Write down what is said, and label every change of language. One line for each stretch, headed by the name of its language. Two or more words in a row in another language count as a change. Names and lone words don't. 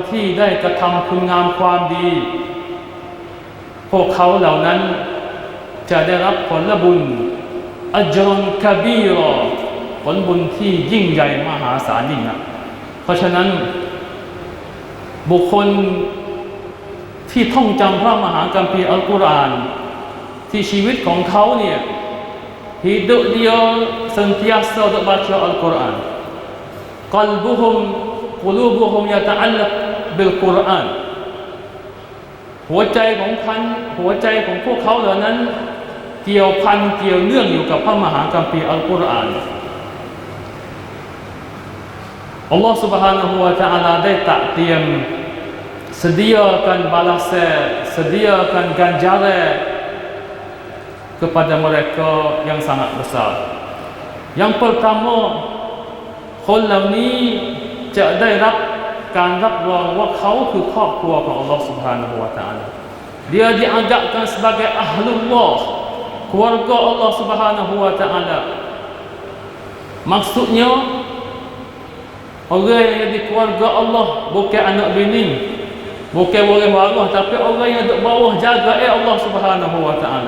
Thai: ที่ได้กระทำคุณงามความดีพวกเขาเหล่านั้นจะได้รับผลบุญ
Arabic: أجرا كبيرا
Thai: ผลบุญที่ยิ่งใหญ่มหาศาลยิ่งนักเพราะฉะนั้นบุคคลที่ท่องจำพระมหาคัมภีร์อัลกุรอานที่ชีวิตของเขาเนี่ย
Malay: hidup dia sentiasa untuk baca Al-Quran
Arabic: قلوبهم يتعلق بالقرآن
Thai: หัวใจของพวกเขาเหล่านั้นเกี่ยวพันเกี่ยวเนื่องอยู่กับพระมหาคัมภีร์อัลกุรอานอัลลอฮฺ
Arabic: سبحانه وتعالى
Thai: ได้ตรัสเตรียม
Malay: sediakan balasan, sediakan ganjaran kepada mereka yang sangat besar. Yang pertama,
Thai: คนเหล่านี้จะได้รับการรับรองว่าเขาคือครอบครัวของ Allah
Arabic: سبحانه وتعالى.
Malay: Dia dianggapkan sebagai ahlullah, keluarga Allah
Arabic: سبحانه وتعالى.
Malay: Maksudnya orang yang jadi keluarga Allah bukan anak bini, bukan orang waris, tapi orang yang duduk bawah jaga Allah
Arabic: سبحانه وتعالى.